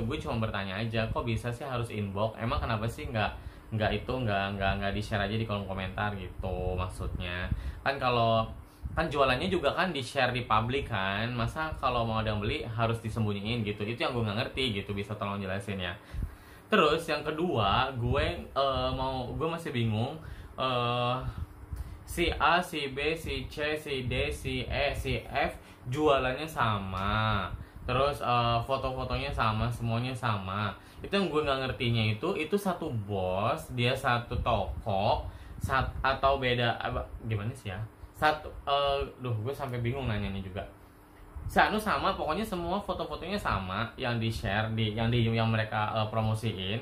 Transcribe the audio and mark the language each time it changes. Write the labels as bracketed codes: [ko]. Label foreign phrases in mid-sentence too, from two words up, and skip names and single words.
[id] Gue cuma bertanya aja, kok bisa sih harus inbox? Emang kenapa sih nggak di share aja di kolom komentar gitu? Maksudnya kan kalau kan jualannya juga kan di share di publik kan, masa kalau mau ada yang beli harus disembunyiin gitu? Itu yang gue nggak ngerti gitu, bisa tolong jelasin ya. Terus yang kedua, gue masih bingung, si A, si B, si C, si D, si E, si F jualannya sama, terus foto-fotonya sama, semuanya sama. Itu yang gue nggak ngertinya itu satu bos, dia satu toko, atau beda gimana sih ya? Gue sampai bingung nanyanya juga. Sanu sama, pokoknya semua foto-fotonya sama, yang di share yang mereka promosiin.